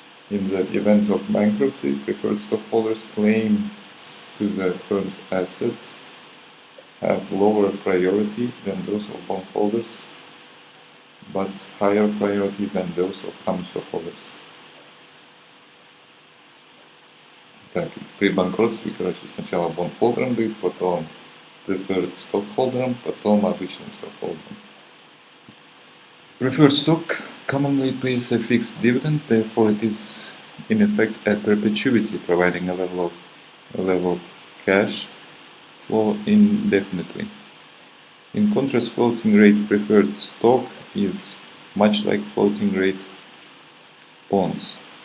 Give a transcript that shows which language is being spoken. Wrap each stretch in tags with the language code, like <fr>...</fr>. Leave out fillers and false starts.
<en>In the event of bankruptcy, preferred stockholders' claims to the firm's assets have lower priority than those of bondholders, but higher priority than those of common stockholders.</en> <ru>Так, при банкротстве, короче, сначала бondholderам дают, потом preferred stockholderам, потом обычным stockholderам.</ru> <en>Preferred stock commonly pays a fixed dividend, therefore it is in effect a perpetuity, providing a level cash flow indefinitely. In contrast, floating rate preferred stock is much like floating rate bonds.</en>